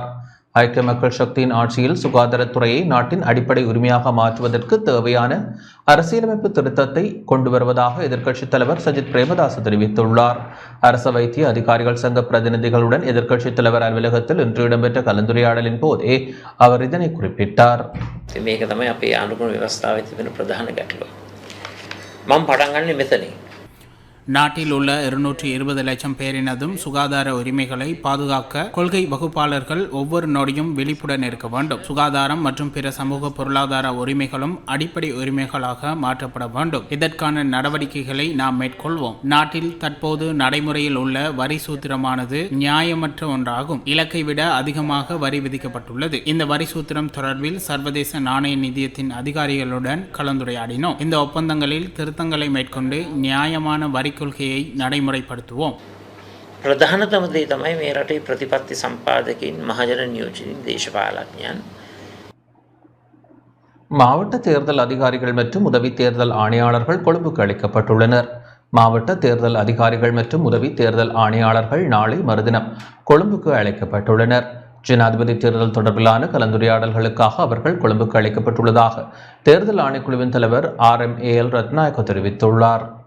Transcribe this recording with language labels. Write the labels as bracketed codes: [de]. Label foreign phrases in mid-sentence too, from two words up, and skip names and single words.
[ta] ஐக்கிய மக்கள் சக்தியின் ஆட்சியில் சுகாதாரத்துறையை நாட்டின் அடிப்படை உரிமையாக மாற்றுவதற்கு தேவையான அரசியலமைப்பு திருத்தத்தை கொண்டு வருவதாக எதிர்க்கட்சித் தலைவர் சஜித் பிரேமதாச தெரிவித்துள்ளார். அரச வைத்திய அதிகாரிகள் சங்க பிரதிநிதிகளுடன் எதிர்க்கட்சித் தலைவர் அலுவலகத்தில் இன்று இடம்பெற்ற கலந்துரையாடலின் போதே அவர் இதனை குறிப்பிட்டார். [si] මේක තමයි අපේ ආණ්ඩුක්‍රම ව්‍යවස්ථාවේ තිබෙන ප්‍රධාන ගැටලුව. මම පටන් ගන්නේ මෙතනින්. [ta] நாட்டில் உள்ள 220 லட்சம் பேரினதும் சுகாதார உரிமைகளை பாதுகாக்க கொள்கை வகுப்பாளர்கள் ஒவ்வொரு நொடியும் விழிப்புடன் இருக்க வேண்டும். சுகாதாரம் மற்றும் பிற சமூக பொருளாதார உரிமைகளும் அடிப்படை உரிமைகளாக மாற்றப்பட வேண்டும். இதற்கான நடவடிக்கைகளை நாம் மேற்கொள்வோம். நாட்டில் தற்போது நடைமுறையில் உள்ள வரி சூத்திரமானது நியாயமற்ற ஒன்றாகும். இலக்கை விட அதிகமாக வரி விதிக்கப்பட்டுள்ளது. இந்த வரி சூத்திரம் தொடர்பில் சர்வதேச நாணய நிதியத்தின் அதிகாரிகளுடன் கலந்துரையாடினோம். இந்த ஒப்பந்தங்களில் திருத்தங்களை மேற்கொண்டு நியாயமான வரி கொள்கையை நடைமுறைப்படுத்துவோம். [si] ප්‍රධානතම දේ තමයි මේ රටේ ප්‍රතිපත්ති සම්පාදකයින් මහජන නියෝජිතින් දේශපාලඥයන් [ta] மாவட்ட தேர்தல் அதிகாரிகள் மற்றும் உதவி தேர்தல் ஆணையாளர்கள் கொழும்புக்கு அளிக்கப்பட்டுள்ளனர். மாவட்ட தேர்தல் அதிகாரிகள் மற்றும் உதவி தேர்தல் ஆணையாளர்கள் நாளை மறுதினம் கொழும்புக்கு அழைக்கப்பட்டுள்ளனர். ஜனாதிபதி தேர்தல் தொடர்பிலான கலந்துரையாடல்களுக்காக அவர்கள் கொழும்புக்கு அழைக்கப்பட்டுள்ளதாக தேர்தல் ஆணைக்குழுவின் தலைவர் RMAL ரத்நாயக்க தெரிவித்துள்ளார்.